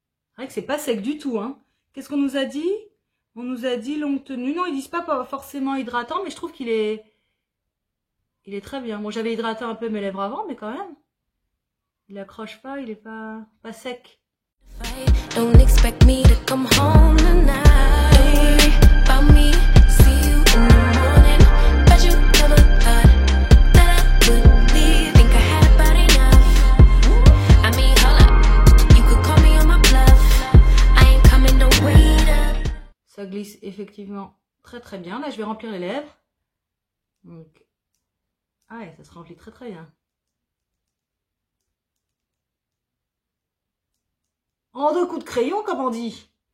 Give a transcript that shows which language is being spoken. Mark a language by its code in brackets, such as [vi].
[fr] C'est vrai que c'est pas sec du tout, hein. Qu'est-ce qu'on nous a dit? On nous a dit longue tenue. Non, ils disent pas forcément hydratant, mais je trouve qu'il est très bien. Bon, j'avais hydraté un peu mes lèvres avant, mais quand même. Il accroche pas, il est pas sec. [en] Don't expect me to come home tonight. About me, see you in the morning. Bet you never thought that I would leave. Think I had about enough. I mean, hold up, you could call me on my bluff. I ain't coming to wait up. [fr] Ça glisse effectivement très très bien. Là, je vais remplir les lèvres. Donc, ah ouais, ça se remplit très très bien. En deux coups de crayon, comme on dit.